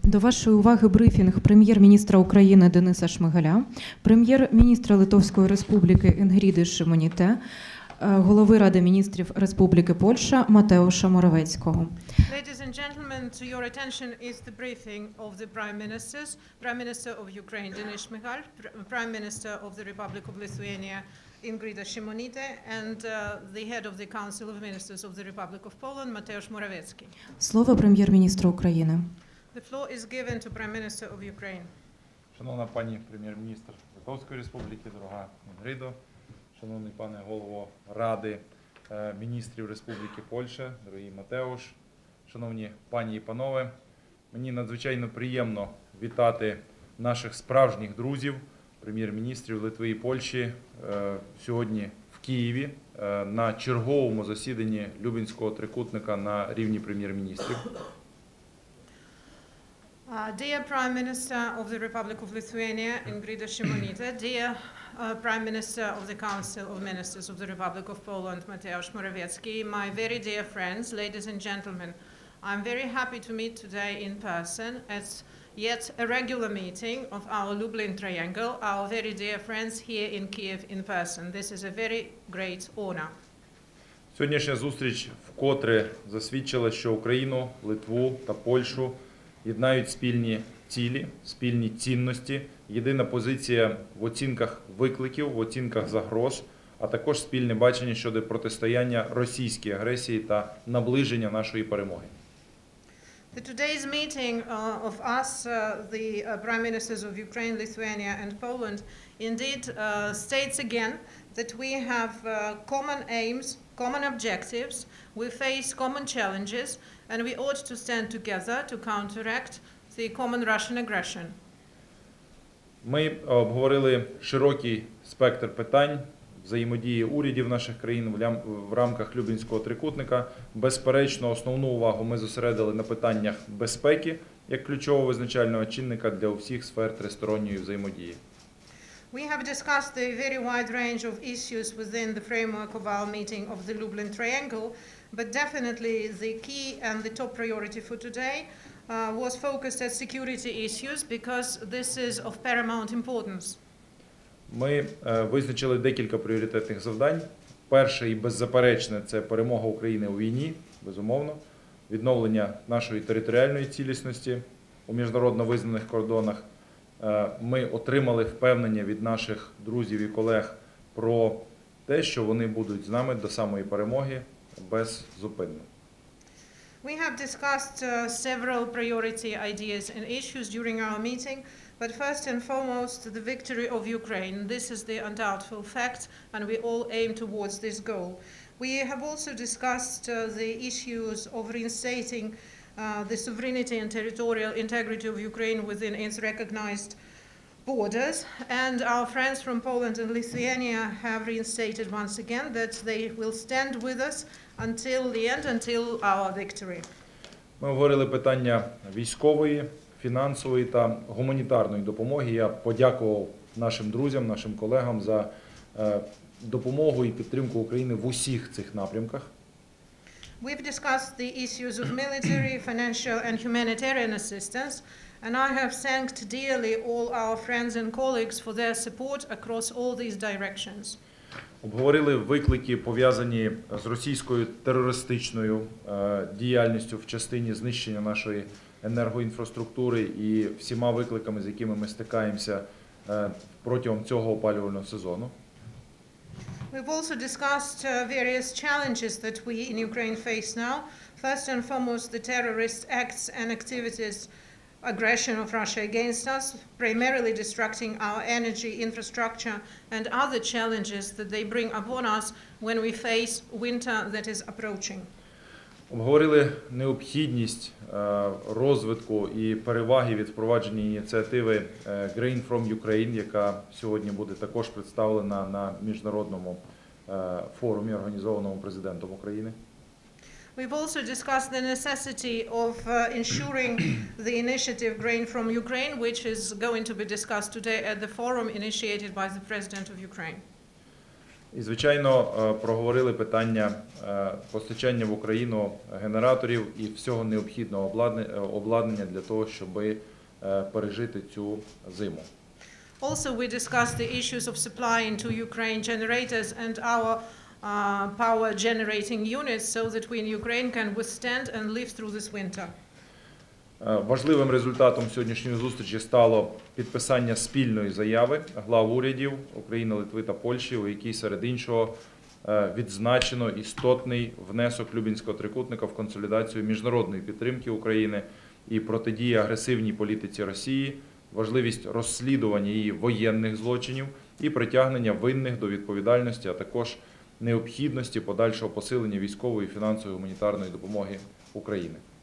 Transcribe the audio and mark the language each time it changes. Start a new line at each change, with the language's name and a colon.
Ukrainian: До вашої уваги брифінг Прем'єр-міністра України Д. Шмигаля, Прем'єр-міністра Литовської Республіки Шимоніте, голови Ради міністрів Республіки Польща Моравецького.
English: Ladies and gentlemen, to your attention is the briefing of the Prime Ministers, Prime Minister of Ukraine D. Šmyhal, Prime Minister of the Republic of Lithuania Šimonyte, and the head of the Council of Ministers of the Republic of Poland, Moravecki.
Ukrainian: Слово Прем'єр-міністра України.
English: The floor is given to Prime Minister of Ukraine.
Ukrainian: Шановна пані Прем'єр-міністр Литовської Республіки, дорога Інгридо, шановний пане голово Ради міністрів Республіки Польща, дорогий Матеуш, шановні пані і панове, мені надзвичайно приємно вітати наших справжніх друзів, прем'єр-міністрів Литви і Польщі сьогодні в Києві на черговому засіданні Люблінського трикутника на рівні прем'єр-міністрів.
English: Dear Prime Minister of the Republic of Lithuania, Šimonyte, dear Prime Minister of the Council of Ministers of the Republic of Poland, Moravecki, my very dear friends, ladies and gentlemen, I'm very happy to meet today in person at yet a regular meeting of our Lublin Triangle, our very dear friends here in Kiev in person. This is a very great honor.
Ukrainian: Сьогоднішня зустріч вкотре засвідчила, що Україну, Литву та Польщу єднають спільні цілі, спільні цінності, єдина позиція в оцінках викликів, в оцінках загроз, а також спільне бачення щодо протистояння російській агресії та наближення нашої перемоги.
English: Today's meeting of us, the Prime Ministers of Ukraine, Lithuania and Poland, indeed states again that we have common aims, common objectives, we face common challenges, and we ought to stand together to counteract the common Russian aggression.
Ukrainian: Ми обговорили широкий спектр питань взаємодії урядів наших країн в рамках Люблінського трикутника. Безперечно, основну увагу ми зосередили на питаннях безпеки як ключового визначального чинника для усіх сфер тристоронньої взаємодії.
English: We have discussed a very wide range of issues within the framework of our meeting of the Lublin Triangle, but definitely the key and the top priority for today was focused at security issues because this is of paramount importance.
Ukrainian: Ми визначили декілька пріоритетних завдань. Перше і беззаперечне – це перемога України у війні, безумовно, відновлення нашої територіальної цілісності у міжнародно визнаних кордонах. Ми отримали впевнення від наших друзів і колег про те, що вони будуть з нами до самої перемоги беззупинно.
English: We have discussed several priority ideas and issues during our meeting, but first and foremost, the victory of Ukraine. This is the undoubtful fact, and we all aim towards this goal. We have also discussed the issues of reinstating the sovereignty and territorial integrity of Ukraine within its recognized borders. And our friends from Poland and Lithuania have reinstated once again that they will stand with us until the end, until our victory.
Ukrainian: Ми говорили питання військової, фінансової та гуманітарної допомоги. Я подякував нашим друзям, нашим колегам за допомогу і підтримку України в усіх цих напрямках.
English: We've discussed the issues of military, financial and humanitarian assistance, and I have thanked dearly all our friends and colleagues for their support across all these directions.
Ukrainian: Обговорили виклики, пов'язані з російською терористичною діяльністю в частині знищення нашої енергоінфраструктури і всіма викликами, з якими ми стикаємося протягом цього опалювального сезону.
English: We've also discussed various challenges that we in Ukraine face now. First and foremost, the terrorist acts and activities, aggression of Russia against us, primarily destructing our energy infrastructure and other challenges that they bring upon us when we face winter that is approaching.
Ukrainian: Обговорили необхідність розвитку і переваги від впровадження ініціативи Grain from Ukraine, яка сьогодні буде також представлена на міжнародному форумі, організованому президентом України.
English: We've also discussed the necessity of ensuring the initiative Grain from Ukraine, which is going to be discussed today at the forum initiated by the President of Ukraine.
Ukrainian: І, звичайно, проговорили питання постачання в Україну генераторів і всього необхідного обладнання для того, щоб пережити цю зиму.
English: Also, we discussed the issues of supplying to Ukraine generators and our power generating units so that we in Ukraine can withstand and live through this winter.
Ukrainian: Важливим результатом сьогоднішньої зустрічі стало підписання спільної заяви глав урядів України, Литви та Польщі, у якій серед іншого відзначено істотний внесок Люблінського трикутника в консолідацію міжнародної підтримки України і протидії агресивній політиці Росії, важливість розслідування її воєнних злочинів і притягнення винних до відповідальності, а також необхідності подальшого посилення військової, фінансової, гуманітарної допомоги України.